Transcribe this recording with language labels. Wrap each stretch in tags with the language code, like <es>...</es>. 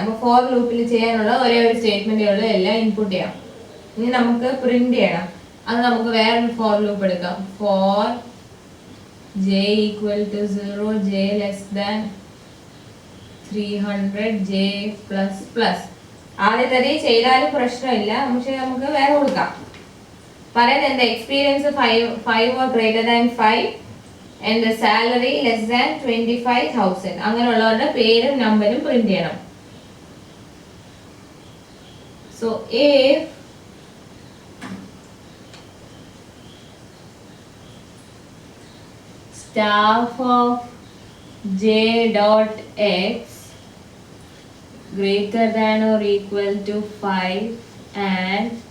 <ml>അപ്പോൾ ഫോർ ലൂപ്പിൽ ചെയ്യാനുള്ള ഒരേ ഒരു സ്റ്റേറ്റ്മെന്റേ ഉള്ളൂ, എല്ലാം ഇൻപുട്ട് ചെയ്യാം. ഇനി നമുക്ക് പ്രിന്റ് ചെയ്യണം. അത് നമുക്ക് വേറൊരു ഫോർ ലൂപ്പ് എടുക്കാം.</ml> <en>For j equal to 0, j less than 300 J plus.</en> <ml>ആദ്യത്തെ ചെയ്താലും പ്രശ്നമില്ല, പക്ഷെ നമുക്ക് വേറെ കൊടുക്കാം. പറയുന്നത് എന്താ?</ml> <en>Experience 5 or greater than 5 and the salary less than 25,000.</en> <ml>അങ്ങനെയുള്ളവരുടെ പേരും നമ്പരും പ്രിന്റ് ചെയ്യണം.</ml> <en>So if staff of J dot X greater than or equal to 5 and</en>